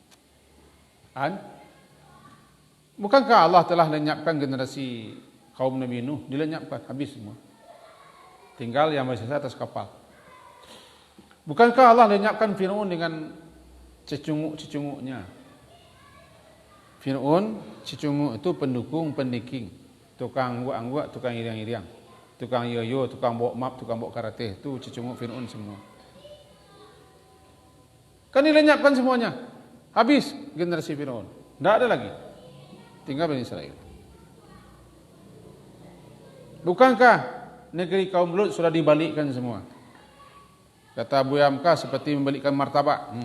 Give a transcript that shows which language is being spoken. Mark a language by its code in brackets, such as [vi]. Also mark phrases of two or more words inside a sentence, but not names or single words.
[id] Bukankah Allah telah lenyapkan generasi kaum Nabi Nuh, dilenyapkan, habis semua. Tinggal yang bersisa atas kapal. Bukankah Allah lenyapkan Fir'aun dengan cecunguk-cecunguknya? Fir'aun, cecunguk itu pendukung, pendiking, tukang angguk-angguk, tukang iriang-iriang, tukang yoyo, tukang bawa map, tukang bawa karate, itu cecunguk Fir'aun semua. Kan dilenyapkan semuanya. Habis generasi Fir'aun. Tidak ada lagi. Tinggal Bani Israel. Bukankah negeri kaum Lut sudah dibalikkan semua? Kata Abu Yamka seperti membalikkan martabak.